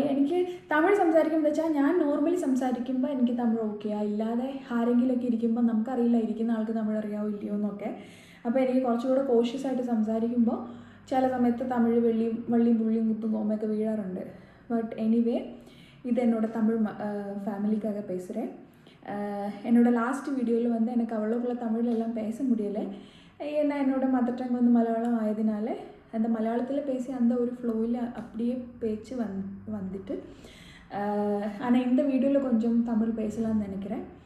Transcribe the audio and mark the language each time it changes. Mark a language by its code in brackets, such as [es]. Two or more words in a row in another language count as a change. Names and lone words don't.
[ml] എനിക്ക് തമിഴ് സംസാരിക്കുമ്പോൾ വെച്ചാൽ ഞാൻ നോർമലി സംസാരിക്കുമ്പോൾ എനിക്ക് തമിഴ് ഓക്കെ, അല്ലാതെ ആരെങ്കിലുമൊക്കെ ഇരിക്കുമ്പോൾ നമുക്കറിയില്ല ഇരിക്കുന്ന ആൾക്ക് തമിഴ് അറിയാവോ ഇല്ലയോ എന്നൊക്കെ. അപ്പോൾ എനിക്ക് കുറച്ചുകൂടെ കോഷ്യസ് ആയിട്ട് സംസാരിക്കുമ്പോൾ ചില സമയത്ത് തമിഴ് വള്ളിയും പുള്ളിയും കുത്തും കോമയൊക്കെ വീഴാറുണ്ട്. [en] but anyway [ml] ഇത് എന്നോട് തമിഴ് ഫാമിലിക്കാக பேசுகிறேன். [ta] என்னோட [en] last videoவில் [ta] வந்து எனக்கு அவ்வளோக்குள்ள தமிழெல்லாம் பேச முடியலை. ஏன்னா என்னோட [en] mother tongue [ta] வந்து மலையாளம் ஆயதுனால அந்த மலையாளத்தில் பேசி அந்த ஒரு ஃப்ளோவில் அப்படியே பேச்சு வந்துட்டு. ஆனால் இந்த வீடியோவில் கொஞ்சம் தமிழ் பேசலாம்னு நினைக்கிறேன்.